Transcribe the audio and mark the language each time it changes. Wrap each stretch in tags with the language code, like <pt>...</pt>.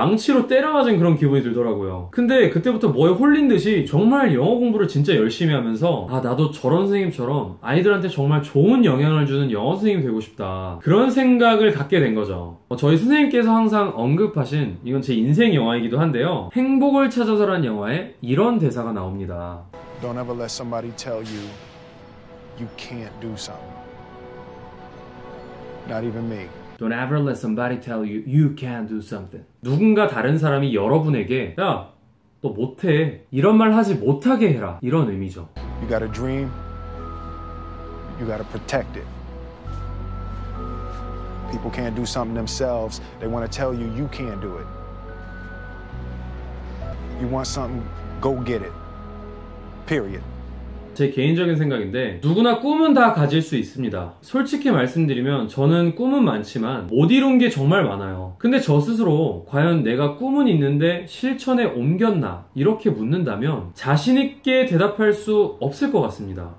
<ko>망치로 때려 맞은 그런 기분이 들더라고요. 근데 그때부터 뭐에 홀린 듯이 정말 영어 공부를 진짜 열심히 하면서 나도 저런 선생님처럼 아이들한테 정말 좋은 영향을 주는 영어 선생님이 되고 싶다. 그런 생각을 갖게 된 거죠. 저희 선생님께서 항상 언급하신 이건 제 인생 영화이기도 한데요. 행복을 찾아서란 영화에 이런 대사가 나옵니다.</ko> <en>Don't ever let somebody tell you you can't do something. Not even me. Don't ever let somebody tell you you can't do something.</en> <ko>누군가 다른 사람이 여러분에게 야, 너 못해. 이런 말 하지 못하게 해라. 이런 의미죠.</ko> <en>You got a dream. You got to protect it. People can't do something themselves. They want to tell you you can't do it. You want something, go get it. Period.</en> <ko>제 개인적인 생각인데 누구나 꿈은 다 가질 수 있습니다. 솔직히 말씀드리면 저는 꿈은 많지만 못 이룬 게 정말 많아요. 근데 저 스스로 과연 내가 꿈은 있는데 실천에 옮겼나 이렇게 묻는다면 자신있게 대답할 수 없을 것 같습니다.</ko>